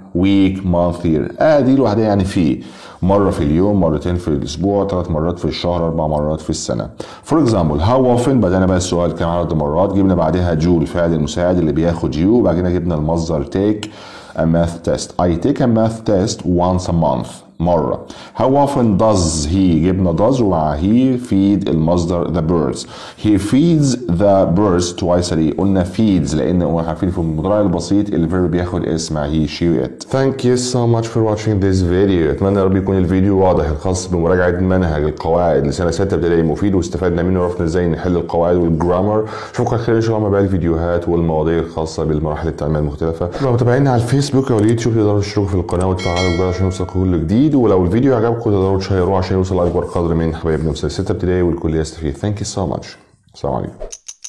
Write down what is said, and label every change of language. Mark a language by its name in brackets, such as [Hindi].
[English] week, month, year. [Arabic] دي لوحدها يعني في مرة في اليوم، مرتين في الأسبوع، 3 مرات في الشهر، 4 مرات في السنة. For example how often بدأنا بقى السؤال كم عدد مرات، جبنا بعدها جو الفعل المساعد اللي بياخد you، وبعد كده جبنا المصدر [English] take a math test. I take a math test once a month مرة. How often does he [Arabic] جبنا [English] does [Arabic] ومع [English] he feed [Arabic] المصدر [English] the birds. He feeds the birds twice a day. [Arabic] قلنا feeds لأن عارفين في المضارع البسيط الفيرب بياخد اسم he she it. [English] Thank you so much for watching this video. [Arabic] أتمنى يا رب يكون الفيديو واضح الخاص بمراجعة منهج القواعد لسنة 6 ابتدائي مفيد واستفدنا منه وعرفنا ازاي نحل القواعد والجرامر. اشوفكم على خير ان شاء الله مع باقي الفيديوهات والمواضيع الخاصة بالمراحل التعليمية المختلفة. لو متابعينا على الفيسبوك او اليوتيوب تقدروا تشتركوا في القناة وتفعلوا الجرس عشان يوصلكم كل جديد، ولو الفيديو عجبكم تقدروا تشيروه عشان يوصل لأكبر قدر من حبايبنا في 6 ابتدائي والكل يستفيد. [English] Thank you so much. [Arabic] السلام عليكم.